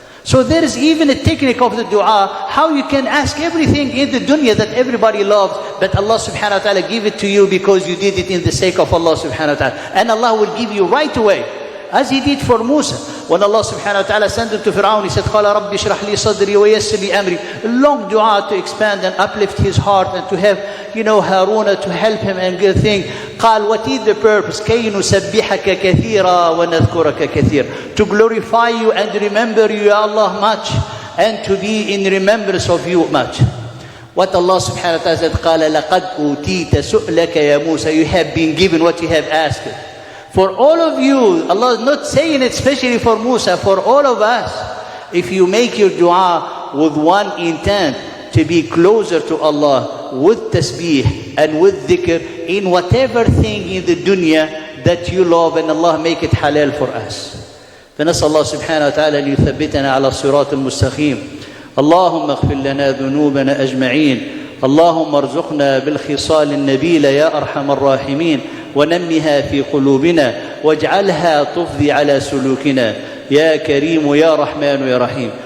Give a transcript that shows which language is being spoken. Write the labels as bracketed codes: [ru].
[en] So there is even a technique of the dua, how you can ask everything in the dunya that everybody loves, but Allah subhanahu wa ta'ala give it to you because you did it in the sake of Allah subhanahu wa ta'ala. And Allah will give you right away. As He did for Musa. When Allah subhanahu wa ta'ala sent him to Fir'aun, He said, [ar] قَالَ رَبِّ اشْرَحْ لِي صَدْرِي وَيَسِّرْ لِي أَمْرِي. [en] A long dua to expand and uplift his heart and to have, Haruna to help him and good thing. قال, what is the purpose? [ar] كَيْ نُسَبِّحَكَ كَثِيرًا وَنَذْكُرَكَ كَثِيرًا. [en] To glorify you and remember you, Ya Allah, much. And to be in remembrance of you much. What Allah subhanahu wa ta'ala said, [ar] قَالَ لَقَدْ أُوتِيتَ سُؤْلَكَ يَا مُوسَى. [en] You have been given what you have asked. For all of you, Allah is not saying it especially for Musa, for all of us. If you make your dua with one intent, to be closer to Allah, with tasbih and with dhikr, in whatever thing in the dunya that you love, and Allah make it halal for us. [ar] فنسأل الله سبحانه وتعالى أن يثبتنا على الصراط المستقيم. اللهم اغفر لنا ذنوبنا أجمعين. اللهم ارزقنا بالخصال النبيلة يا أرحم الراحمين. ونمها في قلوبنا واجعلها تفضي على سلوكنا يا كريم يا رحمن يا رحيم.